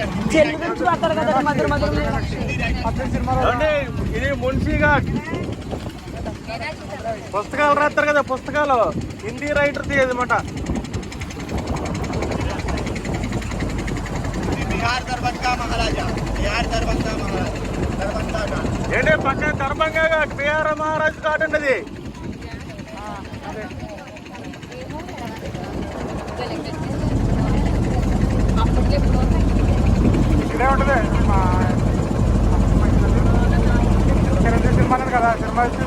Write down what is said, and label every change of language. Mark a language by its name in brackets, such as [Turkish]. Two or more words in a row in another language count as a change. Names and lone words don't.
[Telugu] చెల్లి గురించి పడతారు కదా మధ్య మధ్యలో ఏమండి ఇది మున్షీ ఘాట్. పుస్తకాలు రాస్తారు కదా, పుస్తకాలు హిందీ రైటర్ది అనమాట. [Hindi] बिहार दरभंगा महाराजा, बिहार दरभंगा महाराजा, दरभंगा घाट. [Telugu] ఏంటి పక్కన దర్భంగా ఘాట్, బిహార్ మహారాజ్ ఘాట్ అండి అది. ఇదే ఉంటుంది చిరంజీవి సినిమా కదా, సినిమా